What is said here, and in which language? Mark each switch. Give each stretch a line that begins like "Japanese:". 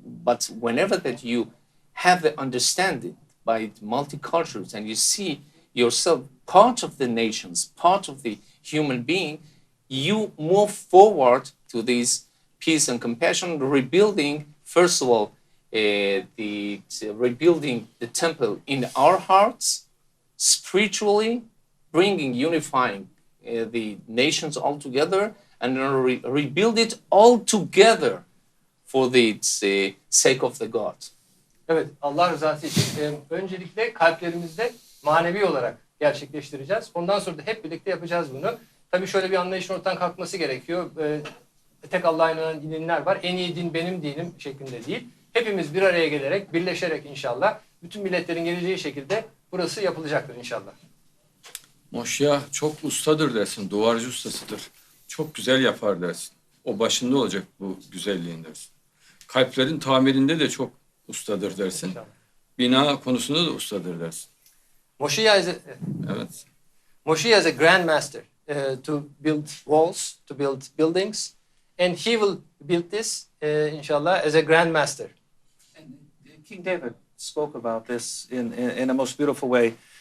English: But whenever that you have the understanding by multiculturalism and you see yourself part of the nations, part of the human being, you move forward to this peace and compassion, rebuilding, first of all, rebuilding the temple in our hearts, spiritually, bringing, unifying the nations all together, and rebuild it all together for the sake of the God.
Turkish: Evet, Allah rızası için öncelikle kalplerimizde manevi olarak gerçekleştireceğiz. Ondan sonra da hep birlikte yapacağız bunu. Tabii şöyle bir anlayışın ortadan kalkması gerekiyor. Tek Allah'a inanan dinler var. En iyi din benim dinim şeklinde değil. Hepimiz bir araya gelerek, birleşerek inşallah bütün milletlerin geleceği şekilde burası yapılacaktır inşallah. Moşya çok ustadır dersin, duvarcı ustasıdır. Çok güzel yapar dersin. O başında olacak bu güzelliğin dersin. Kalplerin tamirinde de çok ustadır dersin. Bina konusunda da ustadır dersin.
English: Moshiach is a grandmaster to build walls, to build buildings, and he will build this, inshallah, as a grandmaster. And King David spoke about this in a most beautiful way.